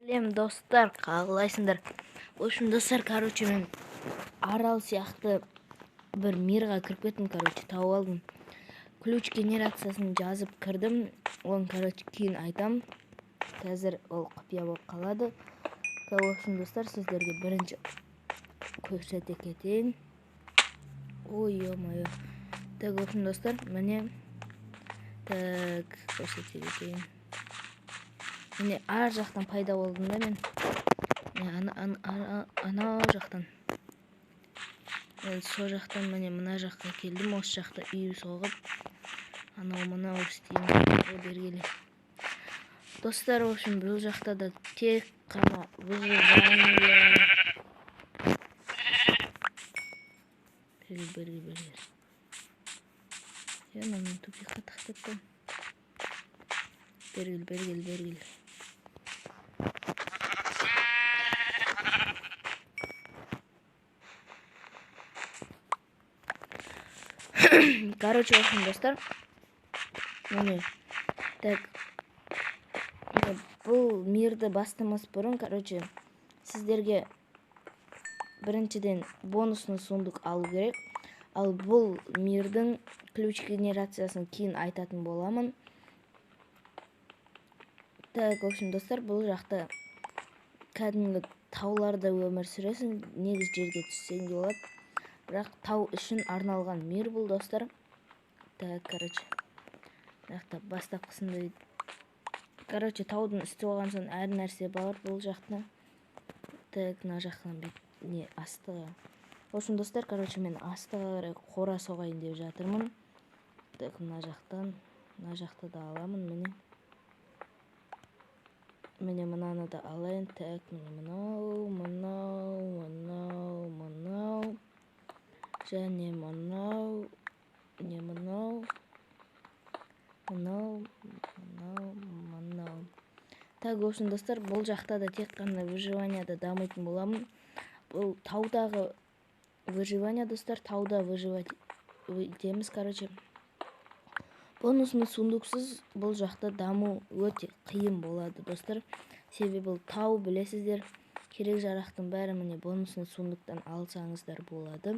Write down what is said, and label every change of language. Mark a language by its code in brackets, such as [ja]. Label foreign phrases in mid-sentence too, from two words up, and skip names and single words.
[kk] Сәлем достар, қалайсыңдар? [ru] В общем, [kk] достар, мен арал сияқты бір мирға кіріп кеттім, тауып алдым. Ключ генерациясын жазып кірдім. Оны, кейін айтам. Қазір ол құпия болып қалады. [ru] В общем, [kk] достар, сіздерге бірінші көрсете кетейін. [ru] Ой, ё-моё. Так, в общем, [kk] достар, міне көрсете кетейін. Міне ар жақтан пайда болдым да мен. Анау жақтан. Сол жақтан мына жаққа келдім. Осы жақта үй соғып, анау істеймін. Бергелі. Достар, [ru] в общем, [kk] бұл жақта да тек қана выживание. Бергел. [ru] Я на [kk] тупикқа тақтаттым. Бергел. [ru] В общем, [kk] достар, міне, так, бұл мирді бастамас бұрын, сіздерге біріншіден [ru] бонусный сундук [kk] алу керек. Ал бұл мирдің ключ генерациясын кейін айтатын боламын. [ru] Так, в общем, [kk] достар, бұл жақта кәдімгі тауларда өмір сүресің, негіз жерге түссең де болады. Бірақ тау үшін арналған мир бұл, достар. Так, жақта бастапқысында таудың үсті болған соң әр нәрсе бар бұл жақта. Так, мына жақтан не астыға. [ru] В общем, [kk] достар, мен астыға қарай қора соғайын деп жатырмын. Так, мына жақта да аламын, міне мынаны да алайын. Так, мынау, және мынау. [ru] Так, в общем, [kk] достар, бұл жақта да тек қана выживанияда дамайтын боламын. Бұл таудағы выживания, достар, тауда выживать етеміз, [ru] бонусный сундуксыз [kk] бұл жақта даму өте қиын болады, достар. Себебі бұл тау, білесіздер, керек жарақтың бәрі міне [ru] бонусный сундуктан [kk] алсаңыздар болады.